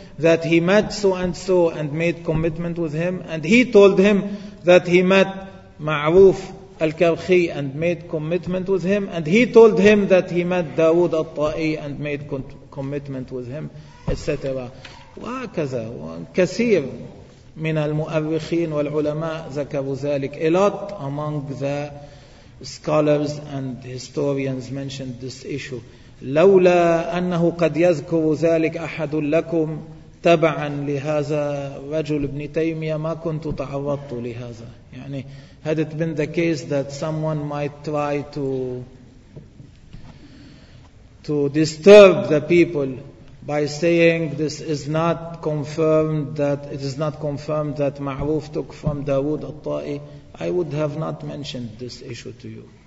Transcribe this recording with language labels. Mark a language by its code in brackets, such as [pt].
[en] that he met so-and-so and made commitment with him, and he told him that he met معروف الكرخي and made commitment with him, and he told him that he met داود الطائي and made commitment with him, etc. [ar] وكذا. كثير من المؤرخين والعلماء ذكروا ذلك. [en] A lot among the scholars and historians mentioned this issue. [ar] لولا أنه قد يذكر ذلك أحد لكم تبعا لهذا رجل ابن تيمية ما كنت تعرضت لهذا. [en] يعني had it been the case that someone might try to disturb the people by saying this is not confirmed, that it is not confirmed that معروف took from داود الطائي, I would have not mentioned this issue to you.